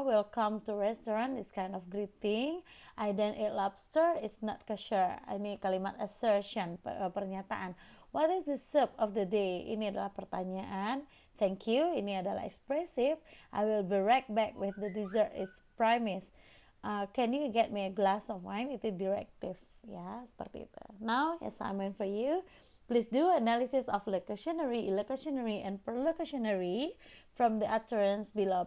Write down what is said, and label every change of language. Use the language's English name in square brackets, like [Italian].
[English] Welcome to restaurant is kind of greeting. I don't eat lobster, it's not kosher. [Indonesian] Ini kalimat assertion, pernyataan. [English] What is the soup of the day? [Indonesian] Ini adalah pertanyaan. [English] Thank you, [Indonesian] ini adalah expressive. [English] I will be right back with the dessert, it's premise. Can you get me a glass of wine? [Indonesian] Itu directive ya, seperti itu. [English] Now, assignment for you. Please do analysis of locutionary, illocutionary, and perlocutionary from the utterance below.